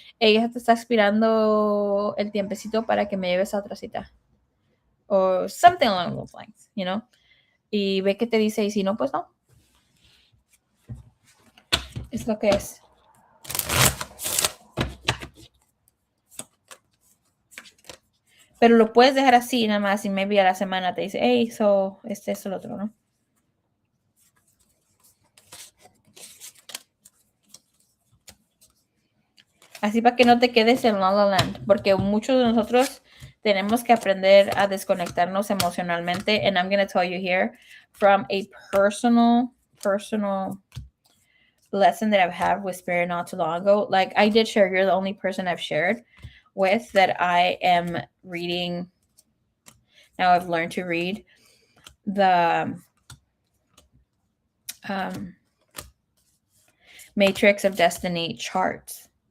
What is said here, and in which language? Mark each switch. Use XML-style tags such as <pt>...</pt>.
<es>Ella te está esperando el tiempecito para que me lleves a otra cita.</es> <en>Or something along those lines, you know?</en> <es>Y ve que te dice, y si no, pues no. Es lo que es. Pero lo puedes dejar así nada más y maybe a la semana te dice,</es> <en>hey, so,</en> <es>eso, lo otro, ¿no? Así para que no te quedes en La La Land, porque muchos de nosotros tenemos que aprender a desconectarnos emocionalmente.</es> <en>And I'm going to tell you here from a personal lesson that I've had with Spirit not too long ago. Like I did share, you're the only person I've shared with that I am reading. Now I've learned to read the Matrix of Destiny charts.</en>